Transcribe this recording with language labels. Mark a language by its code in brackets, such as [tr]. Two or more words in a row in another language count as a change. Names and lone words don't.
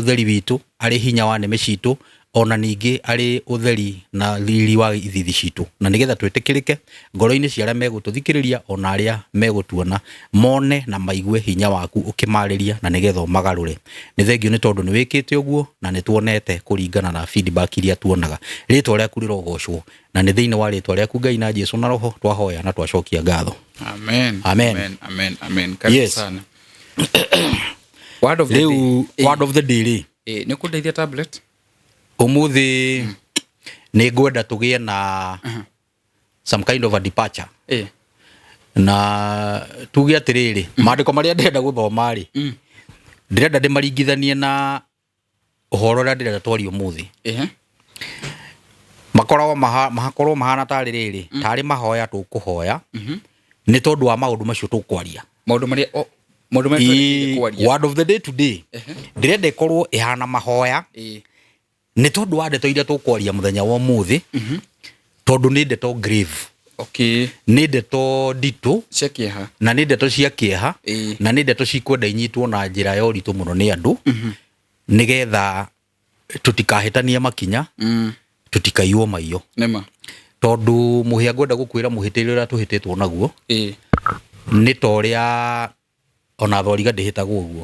[ki] ũtheri witũ arĩ hinya wa nĩmĩ citũ ona ningĩ arĩ ũtheri na riri wa ithithi citũ na nĩgetha twĩtĩkĩrĩke ngoro-inĩ cia arĩa megũtũthikĩrĩria ona arĩa megũtuona mone na maigue hinya waku ũkĩmarĩria na nĩgetha ũmagarũre nĩ thengio nĩ tondũ nĩ wĩkĩte ũguo na nĩ tuonete kũringana na feedback iria tuonaga rĩtwa rĩaku rĩrogocwo na nĩ thĩinĩ wa rĩtwa rĩaku Ngai na Jesũ na roho twahoya na twacokia ngatho amen amen amen amen [sw] karibu sana. [en] Word of the day. Word of the day. [ki] Nĩ kũndeithia tablet ũmũthĩ nĩ ngwenda tũgĩe na [en] some kind of a departure [ki] na tuge atĩrĩrĩ maandĩko marĩa ndĩrenda gũthoma rĩ ndĩrenda ndĩmaringithanie na ũhoro ũrĩa ndĩrenda twarie ũmũthĩ makorwo mahana tarĩ rĩrĩ tarĩ mahoya tũkũhoya nĩ tondũ wa maũndũ macio tũkwaria maũndũ marĩa [en] word of the day today [ki] ndĩrenda ĩkorwo ĩhana mahoya nĩ tondũ wa ndeto iria tũkwaria mũthenya wa ũmũthĩ tondũ nĩ ndeto [en] grave Okay. [ki] Nĩ ndeto nditũ cia kĩeha na nĩ ndeto cia kĩeha na nĩ ndeto cikwenda inyitwo na njĩra ya ũritũ mũno nĩ andũ nĩgetha tũtikahĩtanie makinya tũtikaiywo maiyo tondũ mũhĩa ngwenda gũkwĩra mũhĩtĩre ũrĩa tũhĩtĩtwo naguo nĩ ta ũrĩa ona thoriga ndĩhĩtagwo ũguo